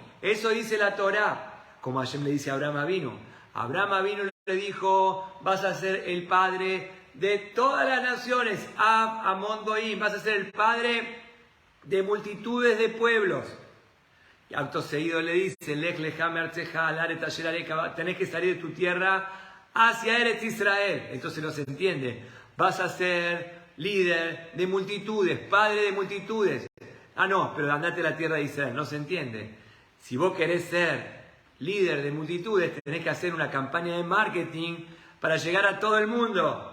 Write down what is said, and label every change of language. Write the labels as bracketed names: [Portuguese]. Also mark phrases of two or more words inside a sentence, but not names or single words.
[Spanish] Eso dice la Torá, como Hashem le dice a Abraham Avinu. Abraham Avinu le dijo, vas a ser el padre de todas las naciones, [Hebrew] המון גוים, [Spanish] vas a ser el padre de multitudes de pueblos. Y acto seguido le dice, [Hebrew] לך לך מארצך אל הארץ אשר אראך, [Spanish] tenés que salir de tu tierra hacia Eretz Israel. Entonces no se entiende, vas a ser líder de multitudes, padre de multitudes. No, pero andate a la tierra de Israel, no se entiende. Si vos querés ser líder de multitudes, tenés que hacer una campaña de marketing para llegar a todo el mundo.